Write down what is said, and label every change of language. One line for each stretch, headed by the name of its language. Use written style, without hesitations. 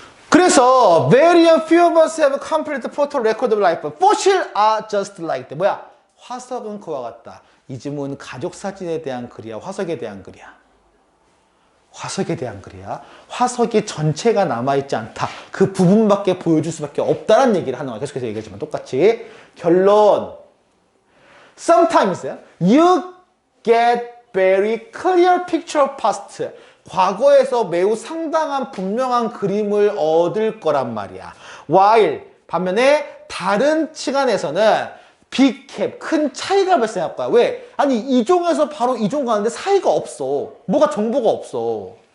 Korean: 그래서
English: very few of us have complete photo record of life. Fossil are just like that.
Korean: 뭐야? 화석은 그와 같다. 이 지문 가족 사진에 대한 글이야. 화석에 대한 글이야. 화석에 대한 글이야. 화석이 전체가 남아있지 않다. 그 부분밖에 보여줄 수밖에 없다는 얘기를 하는 거야. 계속해서 얘기하지만 똑같이. 결론.
English: Sometimes you get very clear picture of past.
Korean: 과거에서 매우 상당한 분명한 그림을 얻을 거란 말이야.
English: While
Korean: 반면에 다른 시간에서는
English: big gap,
Korean: 큰 차이가 발생할 거야. 왜? 아니 이 종에서 바로 이 종 가는데 사이가 없어. 뭐가 정보가 없어.